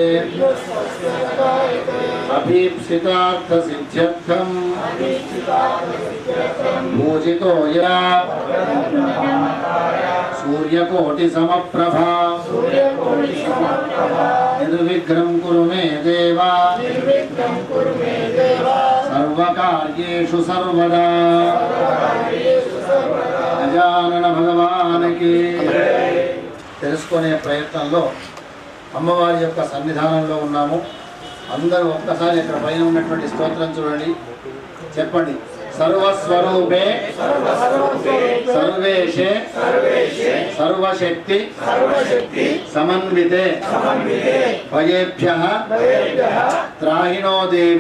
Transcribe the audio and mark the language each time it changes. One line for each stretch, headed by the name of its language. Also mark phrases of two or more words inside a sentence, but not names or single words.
Sanskrit: अभीप्सितार्थसिद्ध्यर्थं पूजितो या सूर्यकोटिसमप्रभा निर्विघ्नं कुरु मे देवा सर्वकार्येषु सर्वदा
Telugu: గజానన భగవానికి. తెలుసుకునే ప్రయత్నంలో అమ్మవారి యొక్క సన్నిధానంలో ఉన్నాము. అందరూ ఒక్కసారి ఇక్కడ పైన ఉన్నటువంటి స్తోత్రం చూడండి, చెప్పండి.
Sanskrit: సర్వస్వరూపే సర్వేషే సర్వశక్తి సమన్వితే భయేభ్యః త్రాహిణో దేవి.